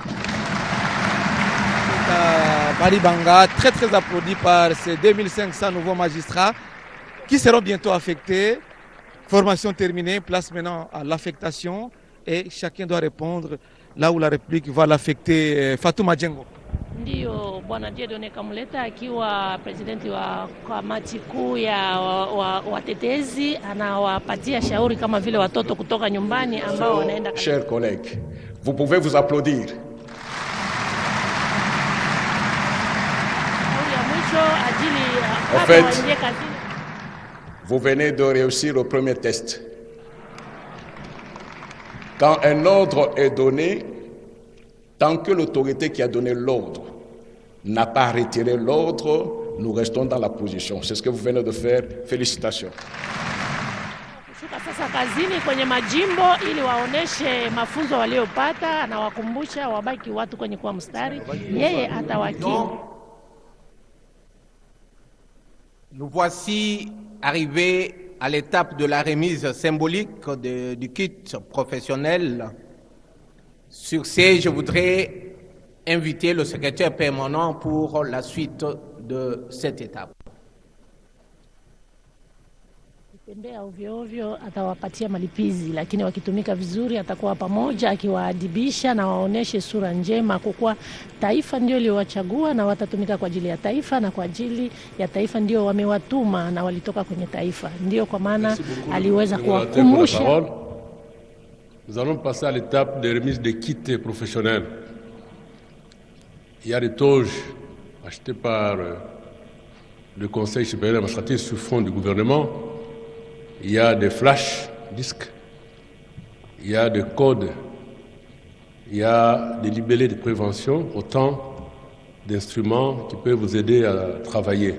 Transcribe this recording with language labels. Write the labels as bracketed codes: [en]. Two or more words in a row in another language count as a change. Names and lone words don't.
[fr] Baribanga, très applaudi par ces 2500 nouveaux magistrats qui seront bientôt affectés. Formation terminée, place maintenant à l'affectation et chacun doit répondre là où la République va l'affecter. Fatou Madjengo. [sw] Ndiyo Bwana Dieudonné Kamuleta akiwa presidenti wa kamati kuu ya watetezi anawapatia shauri kama vile watoto kutoka nyumbani ambao wanaenda. [fr] Chers collègues, vous pouvez vous applaudir. En fait, vous venez de réussir le premier test. Quand un ordre est donné, tant que l'autorité qui a donné l'ordre n'a pas retiré l'ordre, nous restons dans la position. C'est ce que vous venez de faire. Félicitations. [sw] Sasa kazini kwenye majimbo ili waoneshe mafunzo waliopata, anawakumbusha wabaki watu kwenye kwa mstari, yeye atawakinga. [fr] Nous voici arrivés à l'étape de la remise symbolique du kit professionnel. Sur ce, je voudrais inviter le secrétaire permanent pour la suite de cette étape. [sw] Tembea ovyo ovyo atawapatia malipizi, lakini wakitumika vizuri atakuwa pamoja akiwaadibisha na waoneshe sura njema, kwa kuwa taifa ndio liowachagua na watatumika kwa ajili ya taifa, na kwa ajili ya taifa ndio wamewatuma na walitoka kwenye taifa. Ndio kwa maana aliweza kuwakumbusha. [fr] Nous allons passer à l'étape de remise des kits professionnels. Il y a des toges achetées par le Conseil supérieur administratif sur fonds du gouvernement. Il y a des flash disques, il y a des codes, il y a des libellés de prévention, autant d'instruments qui peuvent vous aider à travailler.